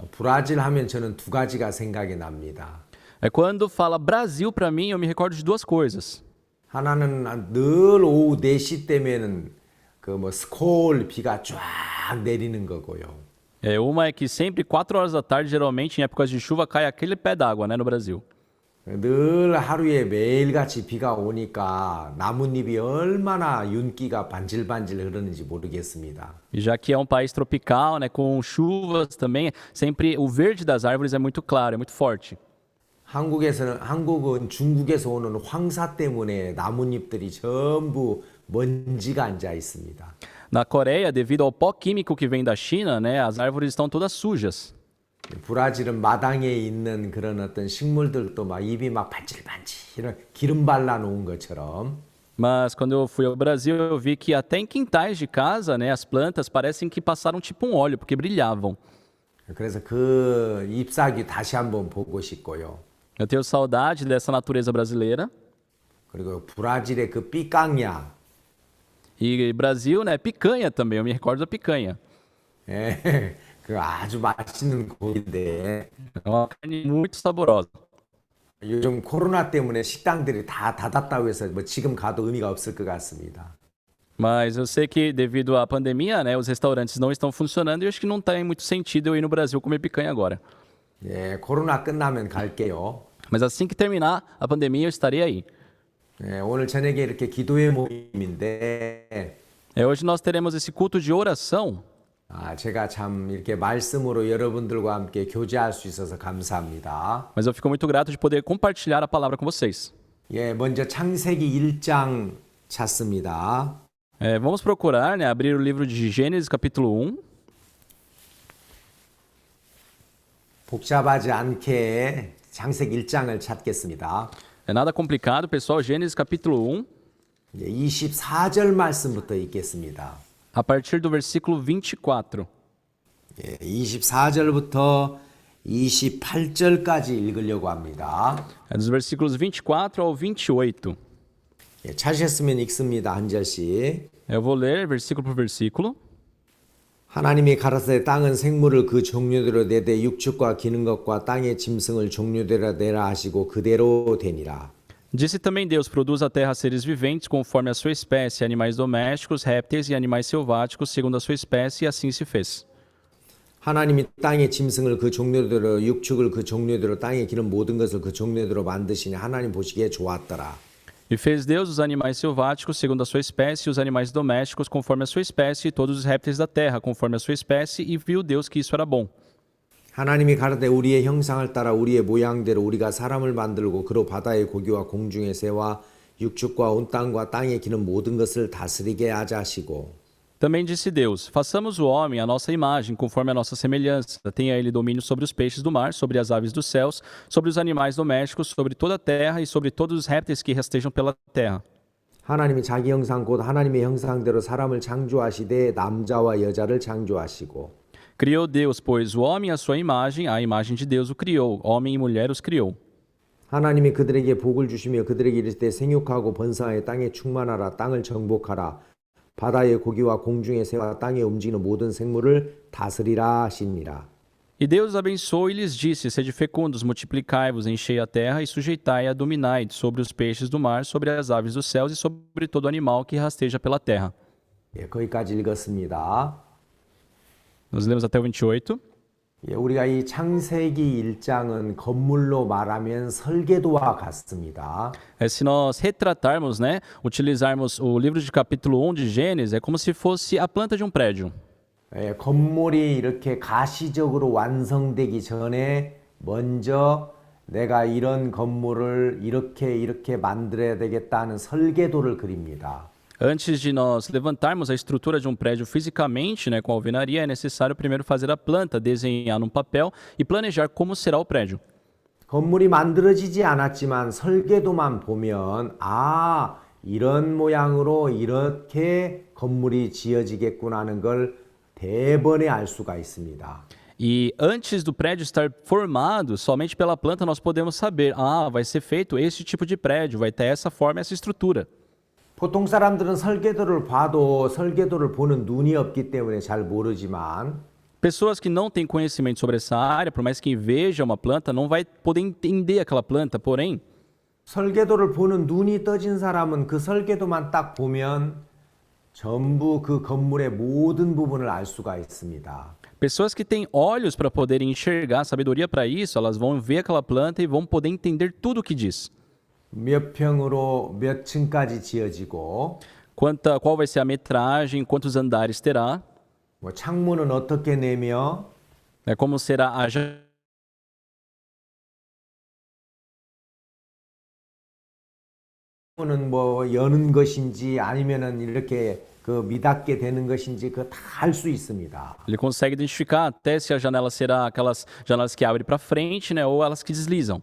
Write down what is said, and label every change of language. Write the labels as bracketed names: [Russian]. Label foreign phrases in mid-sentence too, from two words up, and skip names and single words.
[Korean] 브라질 하면 저는 두 가지가 생각이 납니다. [Portuguese] Quando fala Brasil para mim, eu me recordo de duas coisas. [Korean] 하나는 늘 오후 4시 때면은 그 뭐 스콜 비가 쫙 내리는 거고요. [Portuguese] Uma é que sempre 4 horas da tarde, geralmente em épocas de chuva, cai aquele pé d'água, né, no Brasil. [Korean] 늘 하루에 매일같이 비가 오니까 나뭇잎이 얼마나 윤기가 반질반질 흐르는지 모르겠습니다. [Portuguese] E já que é um país tropical, né, com chuvas também, sempre o verde das árvores é muito claro, é muito forte. [Korean] 한국은 중국에서 오는 황사 때문에 나뭇잎들이 전부 먼지가 앉아 있습니다. [Portuguese] Na Coreia, devido ao pó químico que vem da China, né, as árvores estão todas sujas. [Korean] 브라질은 마당에 있는 그런 어떤 식물들도 막 잎이 막 반질반질 기름 발라 놓은 것처럼 [Portuguese] Mas quando eu fui ao Brasil, eu vi que até em quintais de casa, né, as plantas parecem que passaram tipo um óleo, porque brilhavam. [Korean] 그래서 그 잎사귀 다시 한번 보고 싶고요. [Portuguese] Eu tenho saudade dessa natureza brasileira. [Korean] 그리고 브라질의 그 삐깡야 [Portuguese] E Brasil, né, picanha também, eu me recordo da picanha. [Korean] 예, 그 아주 맛있는 고기인데 [Portuguese] É uma carne muito saborosa. [Korean] 요즘 코로나 때문에 식당들이 다 닫았다고 해서 뭐 지금 가도 의미가 없을 것 같습니다. [Portuguese] Mas eu sei que devido à pandemia, né, os restaurantes não estão funcionando e eu acho que não tem muito sentido eu ir no Brasil comer picanha agora. [Korean] 예, 코로나 끝나면 갈게요. [Portuguese] Mas assim que terminar a pandemia, eu estarei aí. [Korean] 예, 오늘 저녁에 이렇게 기도회 모임인데 [Portuguese] Hoje nós teremos esse culto de oração. [Korean] 제가 참 이렇게 말씀으로 여러분들과 함께 교제할 수 있어서 감사합니다. [Portuguese] Mas eu fico muito grato de poder compartilhar a palavra com vocês. [Korean] 예, 먼저 창세기 1장 찾습니다. [Portuguese] Vamos procurar, né, abrir o livro de Gênesis, capítulo 1. [Korean] 복잡하지 않게 창세기 1장을 찾겠습니다. [Portuguese] É nada complicado, pessoal. Gênesis, capítulo 1, [Korean] 24절 말씀부터 읽겠습니다. [Portuguese] a partir do versículo 24. [Korean] 예, 24절부터 28절까지 읽으려고 합니다. [Portuguese] É dos versículos 24 ao 28. [Korean] 예, 찾으셨으면 읽습니다. 한 절씩. [Portuguese] Eu vou ler versículo por versículo. [Korean] 하나님이 가라사대 땅은 생물을 그 종류대로 내되 육축과 기는 것과 땅의 짐승을 종류대로 내라 하시고 그대로 되니라. [Portuguese] Disse também Deus: produz a terra seres viventes conforme a sua espécie, animais domésticos, répteis e animais selváticos segundo a sua espécie, e assim se fez. [Korean] 하나님이 땅의 짐승을 그 종류대로 육축을 그 종류대로 땅에 기는 모든 것을 그 종류대로 만드시니 하나님 보시기에 좋았더라. [Portuguese] E fez Deus os animais selváticos segundo a sua espécie, e os animais domésticos conforme a sua espécie, e todos os répteis da terra conforme a sua espécie, e viu Deus que isso era bom. [Korean] 하나님이 가라되 우리의 형상을 따라 우리의 모양대로 우리가 사람을 만들고 그로 바다의 고기와 공중의 새와 육축과 온 땅과 땅에 기는 모든 것을 다스리게 하자 하시고 [Portuguese] Também disse Deus: façamos o homem à nossa imagem, conforme a nossa semelhança. Tenha ele domínio sobre os peixes do mar, sobre as aves dos céus, sobre os animais domésticos, sobre toda a terra e sobre todos os répteis que rastejam pela terra. [Korean] 하나님이 자기 형상 곧 하나님의 형상대로 사람을 창조하시되 남자와 여자를 창조하시고 [Portuguese] Criou Deus, pois, o homem à sua imagem, a imagem de Deus o criou, homem e mulher os criou. [Korean] 하나님이 그들에게 복을 주시며 그들에게 이르시되 생육하고 번성하여 땅에 충만하라 땅을 정복하라 바다의 고기와 공중의 새와 땅에 움직이는 모든 생물을 다스리라 하시니라. [Portuguese] E Deus os abençoou e lhes disse: sede fecundos, multiplicai-vos, enchei a terra e sujeitai-a, dominai sobre os peixes do mar, sobre as aves dos céus e sobre todo animal que rasteja pela terra. [Korean] 예, 거기까지 읽었습니다. [Portuguese] Nós lemos até o 28. [Korean] 예, 우리가 이 창세기 1장은 건물로 말하면 설계도와 같습니다. [Portuguese] Se nós retratarmos, né, utilizarmos o livro de capítulo 1 de Gênesis, é como se fosse a planta de um prédio. [Korean] 예, 건물이 이렇게 가시적으로 완성되기 전에 먼저 내가 이런 건물을 이렇게 만들어야 되겠다는 설계도를 그립니다. [Portuguese] Antes de nós levantarmos a estrutura de um prédio fisicamente, né, com a alvenaria, é necessário primeiro fazer a planta, desenhar num papel e planejar como será o prédio. [Korean] 건물이 만들어지지 않았지만 설계도만 보면 이런 모양으로 이렇게 건물이 지어지겠구나 하는 걸 대번에 알 수가 있습니다. [Portuguese] E antes do prédio estar formado, somente pela planta nós podemos saber, vai ser feito esse tipo de prédio, vai ter essa forma, essa estrutura. [Korean] 보통 사람들은 설계도를 봐도 설계도를 보는 눈이 없기 때문에 잘 모르지만 [Portuguese] Pessoas que não têm conhecimento sobre essa área, por mais que veja uma planta, não vai poder entender aquela planta. Porém, [Korean] 설계도를 보는 눈이 떠진 사람은 그 설계도만 딱 보면 전부 그 건물의 모든 부분을 알 수가 있습니다. [Portuguese] pessoas que têm olhos para poderem enxergar, sabedoria para isso, elas vão ver aquela planta e vão poder entender tudo o que diz. [Korean] 몇 평으로 몇 층까지 지어지고 [Portuguese] Qual vai ser a metragem, quantos andares terá, [Korean] 뭐 창문은 어떻게 내며 [Portuguese] como será a [Korean] 창문은 뭐 여는 것인지 아니면은 이렇게 그 미닫게 되는 것인지 그 다 알 수 있습니다. [Portuguese] Ele consegue identificar até se a janela será aquelas janelas que abrem para frente, né, ou elas que deslizam.